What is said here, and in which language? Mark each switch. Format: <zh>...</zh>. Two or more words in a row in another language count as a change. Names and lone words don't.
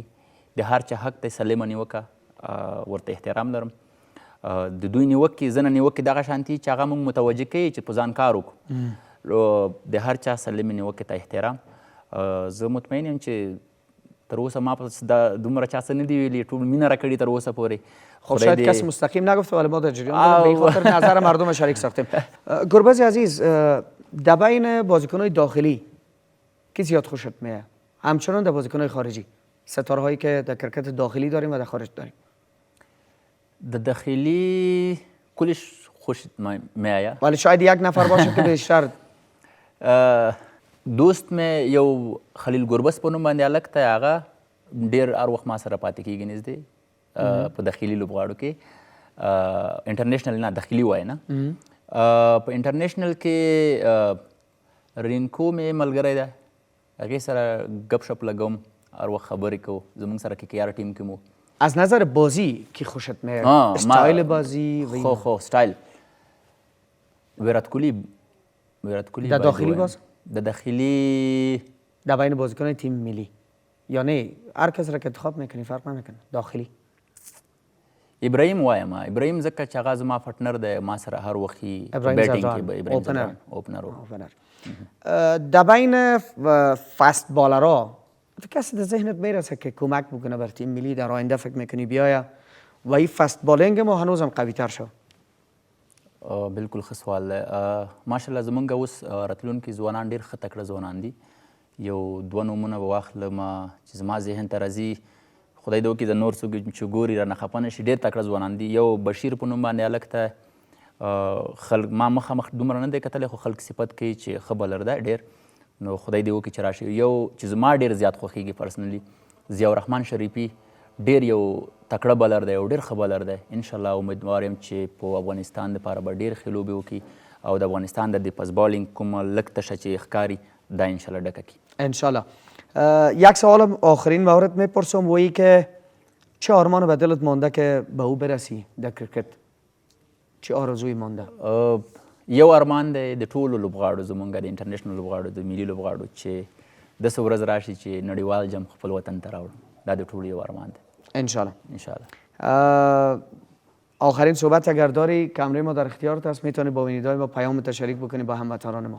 <ps>د هر چا حق دی سلیمه نیوکه، ورته احترام لرم. د دوی نیوکې ځینې نیوکې دغه شانتي چې هغه موږ متوجه کوي چې په ځان کار وکړو. د هر چا سلیمې نیوکې ته احترام. زه مطمئن یم چې تر اوسه ما پس دومره چا څه نه دي ویلي، ټول مینه راکړي تر اوسه پورې.</ps> <fa>خب شاید کسی مستقیم نگفته ولی ما در جریان بودیم، به این خاطر نظر مردم شریک ساختیم. گربز عزیز، در بین بازیکن‌های داخلی کی زیاد خوشت میاد؟ همچنان در بازیکن‌های خارجی، ستاره‌هایی که در کرکت داخلی داریم و در خارج داریم. د داخلی کلش خوشت میآید، ولی شاید یک نفر باشه که بیشتر.</fa> <ps>دوست مې یو خلیل ګربز په نوم باندې هلک دی، هغه ډېر هر وخت ما سره پاتې کېږي نږدې په داخلي لوبغاړو کې. انټرنیشنل نه، داخلي وایي نه. په انټرنیشنل کې رینکو مې ملګری دی، هغې سره ګپ شپ لګوم، هر وخت خبرې کوو. زموږ سره KKR ټیم کې مو.</ps> <fa>از نظر بازی کی خوشت میاد؟ استایل بازی و</fa> <ps>خو استایل ویرات کوهلی</ps> <fa>در داخلی باز؟ در داخلی در بین بازیکن تیم ملی یا نه هر کس را که انتخاب میکنی فرق نمیکنه داخلی؟</fa> <ps>ابراهیم وایم. ابراهیم ځکه چې هغه زما پارتنر دی، ما سره هر وخت بیټینګ کې به ابراهیم زدران اوپنر.</ps> <fa>در بین</fa> <en>فست بالرها</en> <fa>کسی در ذهنت میرسه که کمک بکنه بر تیم ملی در آینده فکر میکنی بیاید و این</fa> <en>fast bowling</en> <fa>ما هنوزم قوی تر شو؟</fa> <ps>بالکل ښه سوال دی. ماشاءالله زمونږ اوس راتلونکي ځوانان ډېر ښه تکړه ځوانان دي. یو دوه نومونه به واخلم چې زما ذهن ته راځي، خدای دې وکړي د نور څوک چې ګوري رانه خفه نه شي. ډېر تکړه ځوانان دي. یو بشیر په نوم باندې هلک ته خلک ما مخامخ دومره نه دی کتلی، خو خلک صفت کوي چې ښه بالر دی ډېر. نو خدای دې وکړي چې راشي. یو چې زما ډېر زیات خوښېږي پرسنلي، ضیاءالرحمن شریفي ډېر یو تکړه بالر دی او ډېر ښه بالر دی. انشاءالله امیدوار یم چې په افغانستان دپاره به ډېر ښې لوبې وکړي او د افغانستان د</ps> <en>pace bowling</en> <ps>کومه لږ تشه چې ښکاري دا انشاءالله ډکه کړي. انشاءالله.</ps> <fa>یک سوال آخرین مورد میپرسم و ای که چه آرمان به دلت مانده که به او برسی در کرکت؟ چه آرزوی مانده؟</fa> <ps>یو ارمان دی د ټولو لوبغاړو زمونږ د انټرنیشنل لوبغاړو د ملي لوبغاړو چې داسې ورځ راشي چې نړیوال جام خپل وطن ته راوړو. دا د ټولو یو ارمان دی. انشاءالله.</ps> <fa>آخرین صحبت اگر داری، کمره ما در اختیارت است، میتونی با بینندگان ما پیام تشریک بکنی با هموطنان ما.</fa>